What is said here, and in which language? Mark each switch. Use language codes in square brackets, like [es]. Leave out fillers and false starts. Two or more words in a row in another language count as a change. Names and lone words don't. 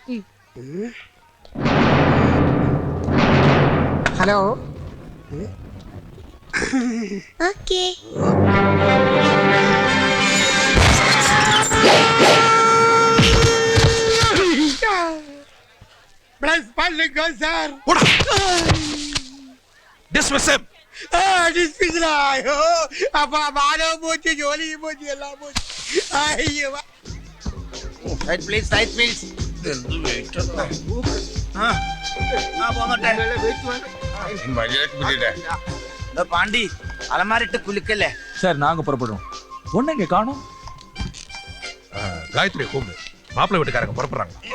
[ml] ഹലോ. ഓക്കേ. [ta] പ്ലസ് பண்ணுங்க സാർ. [en] Dismiss him. [ml] ഡിസ്മിസിലായോ? അപ്പൊ മാനവും പോച്ച്, ജോലിയും പോച്ച്, എല്ലാം പോച്ച്. അയ്യോ. [en] side please, side please. [ta] பாண்டி அலமாரிட்டு குலுக்கல. சார் நாங்க புறப்படுறோம். பொண்ணு எங்க காணோம்? காயத்ரி கூப்பிடு. மாப்பிள்ளை வீட்டுக்காரங்க புறப்படுறாங்க.